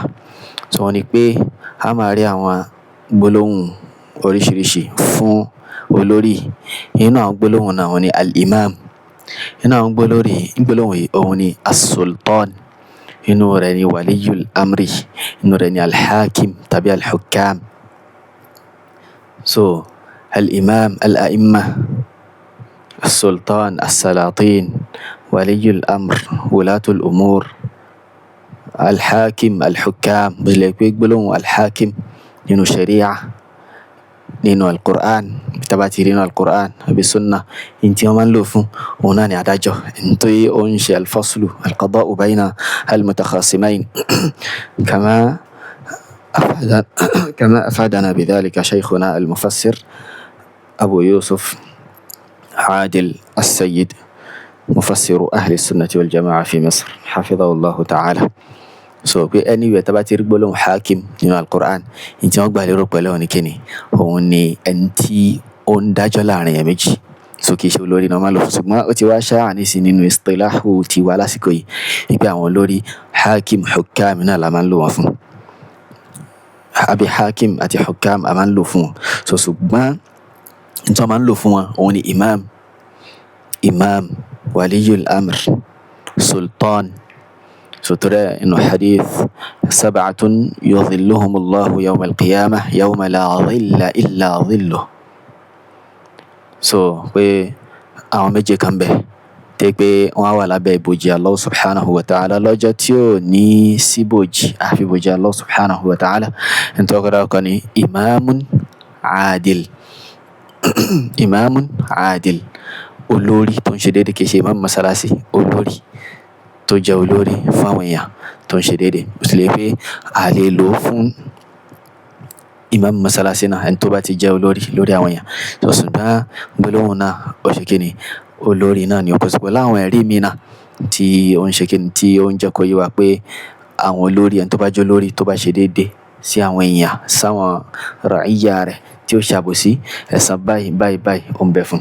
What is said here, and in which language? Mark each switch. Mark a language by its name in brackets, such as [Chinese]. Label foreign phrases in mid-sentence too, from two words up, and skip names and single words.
[Yoruba] So wọ́n ní pé a máa rí àwọn gbólóhùn oríṣiríṣi fún olórí. Inú àwọn gbólóhùn náà wọ́n ní al-imam, inú àwọn gbólóhùn yìí òun ni as-sultan, inú rẹ̀ ni [Arabic] ولي الأمر, [Yoruba] inú rẹ̀ ni al-hakim tàbí al-hukam. [Arabic] So الإمام، الأئمة، السلطان، السلاطين، ولي الأمر، ولاة الأمور، الحاكم، الحكام. [Yoruba] Bílẹ̀ pé gbólóhùn al-hakim nínú sharia, nínú al-Qur'an, tabati nínú al-Qur'an àbí sunnah, in tí wọ́n máa ń lò fún òun náà ni adájọ́, in tí ó ń ṣe [Arabic] الفصل، القضاء بين المتخاصمين. كما أفادنا بذلك شيخنا المفسر أبو يوسف عادل السيد مفسر أهل السنة والجماعة في مصر حفظه الله تعالى. [Yoruba] So pé anyway tá bá ti rí gbólóhùn hakim nínú al-Qur'an, in tí wọ́n gbà lérò pẹ̀lú òun ni kíni, òun ni ẹni tí ó ń dájọ́ láàrin èèyàn méjì. So kì í ṣe olórí náà máa lò fún, ṣùgbọ́n ó ti wá ṣáà nísìn nínú istilahu ti wá lásìkò yìí wípé àwọn olórí [Arabic] حاكم حكام [Yoruba] náà la máa ń lò wọ́n fún, àbí hakim àti hukam a máa ń lò fún wọn. So ṣùgbọ́n in tí wọ́n máa ń lò fún wọn òun ni [Arabic] إمام، ولي الأمر، سلطان. So [Yoruba] torí inú [Arabic] حديث سبعة يظلهم الله يوم القيامة يوم لا ظل إلا ظله. [Yoruba] So pé àwọn méje kan bẹ̀ tẹ́ pé wọ́n wà lábẹ́ ìbòjì [Arabic] الله سبحانه وتعالى [Yoruba] lọ́jọ́ tí ó ní síbòjì àfi ìbòjì [Arabic] الله سبحانه وتعالى. [Yoruba] In tó kọ́dá ọkọ̀ ni [Arabic] إمام عادل إمام عادل, [Yoruba] olórí tó ń ṣe déédé, kìí ṣe imam masalasi, olórí tó jẹ́ olórí fún àwọn èèyàn tó ń ṣe déédé. Ó sì lè pé a lè lò fún imam masalasi náà, ẹni tó bá ti jẹ́ olórí lórí àwọn èèyàn. So ṣùgbọ́n gbólóhùn náà ó ṣe kíni, olórí náà ni ó kó sí pé láwọn ẹ̀rí mi náà tí ó ń ṣe kíni, tí ó ń jẹ́ kó yé wa pé àwọn olórí, ẹni tó bá jẹ́ olórí tó bá ṣe déédé sí àwọn èèyàn, sáwọn ra'iyya rẹ̀, tí ó ṣàbòsí, ẹ̀san báyìí ó ń bẹ fún.